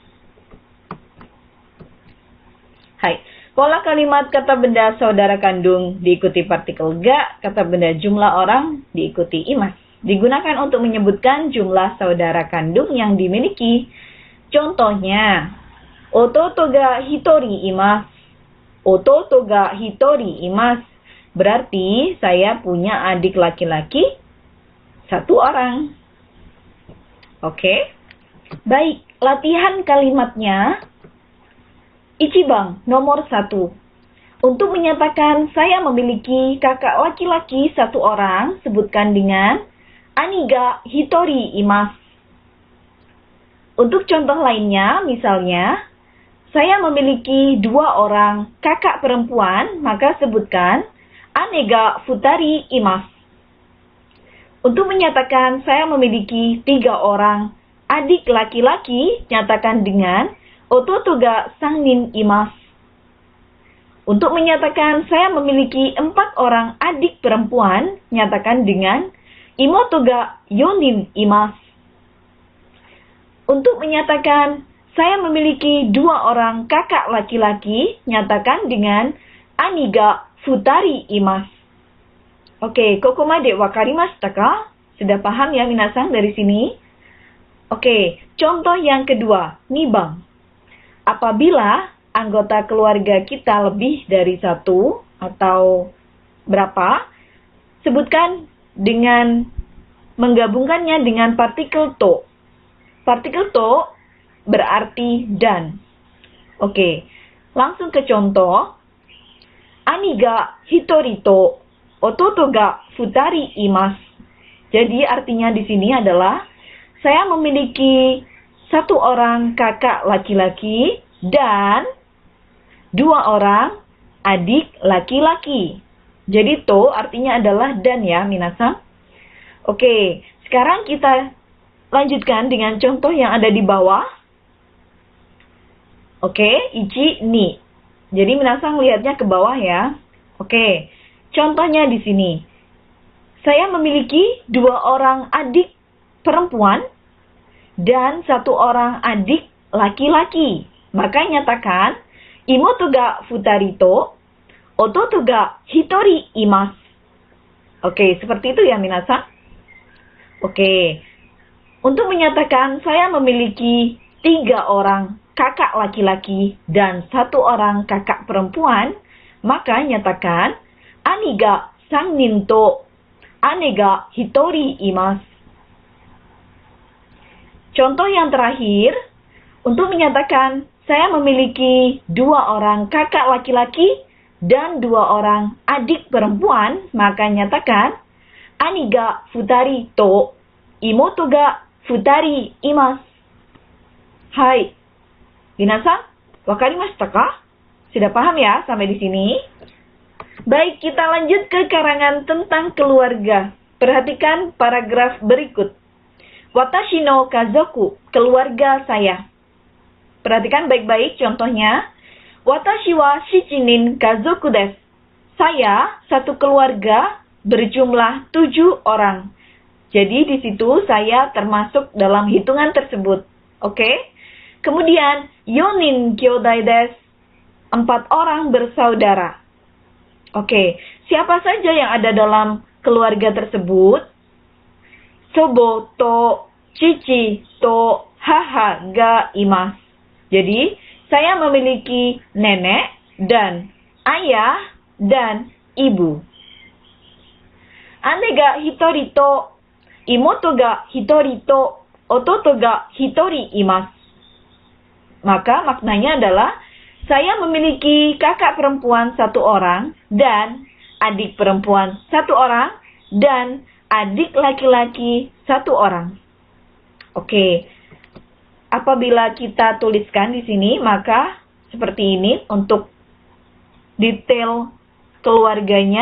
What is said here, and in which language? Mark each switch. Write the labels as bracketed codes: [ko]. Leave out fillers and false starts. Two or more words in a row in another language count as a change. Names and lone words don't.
[id] Hai, pola kalimat kata benda saudara kandung diikuti partikel ga, kata benda jumlah orang diikuti imas. Digunakan untuk menyebutkan jumlah saudara kandung yang dimiliki. Contohnya, [ja] 弟が一人います. 弟が一人います. [id] Berarti saya punya adik laki-laki 1 orang. Oke. Baik, latihan kalimatnya. Ichibang, nomor 1. Untuk menyatakan saya memiliki kakak laki-laki 1 orang, sebutkan dengan [ja] 兄が一人います. [id] Untuk contoh lainnya, misalnya, saya memiliki 2 orang kakak perempuan, maka sebutkan [ja] 姉が二人います. [id] Untuk menyatakan saya memiliki 3 orang adik laki-laki, nyatakan dengan [ja] 弟が三人います. [id] Untuk menyatakan saya memiliki 4 orang adik perempuan, nyatakan dengan [ja] 妹が四人います. [id] Untuk menyatakan saya memiliki 2 orang kakak laki-laki, nyatakan dengan [ja] 兄が二人います. Oke, ここまで分かりましたか? [id] Sudah paham ya minasang dari sini? Oke, contoh yang kedua, nibang. Apabila anggota keluarga kita lebih dari 1 atau berapa, sebutkan dengan menggabungkannya dengan partikel to. Partikel to berarti dan. Oke, langsung ke contoh. [ja] 兄が一人と弟が二人います. [id] Jadi artinya di sini adalah saya memiliki 1 orang kakak laki-laki dan 2 orang adik laki-laki. Jadi to artinya adalah dan ya minasang. Oke, sekarang kita lanjutkan dengan contoh yang ada di bawah. [ja] Oke, 一 二. [id] Jadi minasang lihatnya ke bawah ya. Oke, contohnya di sini. Saya memiliki 2 orang adik perempuan dan 1 orang adik laki-laki. Maka nyatakan [ja] 妹が二人と弟が一人います. [id] Oke, seperti itu ya minasang. Oke. Untuk menyatakan saya memiliki 3 orang kakak laki-laki dan 1 orang kakak perempuan, maka nyatakan [ja] 兄が三人と姉が一人います. [id] Contoh yang terakhir, untuk menyatakan saya memiliki 2 orang kakak laki-laki dan 2 orang adik perempuan, maka nyatakan [ja] 兄が二人と妹が二人います. はい、皆さん、分かりましたか? [id] Sudah paham ya sampai di sini? Baik, kita lanjut ke karangan tentang keluarga. Perhatikan paragraf berikut. [ja] 私の家族, [id] keluarga saya. Perhatikan baik-baik contohnya. [ja] 私は七人家族です. [id] Saya satu keluarga berjumlah 7 orang. Jadi di situ saya termasuk dalam hitungan tersebut. [ja] Oke? Kemudian 四人兄弟です. [id] 4 orang bersaudara. Oke, siapa saja yang ada dalam keluarga tersebut? [ja] 祖母と父と母がいます. [id] Jadi, saya memiliki nenek dan ayah dan ibu. [ja] 姉が一人と妹が一人と弟が一人います. [id] Maka maknanya adalah saya memiliki kakak perempuan 1 orang dan adik perempuan 1 orang dan adik laki-laki 1 orang. Oke. Apabila kita tuliskan di sini, maka seperti ini untuk detail keluarganya.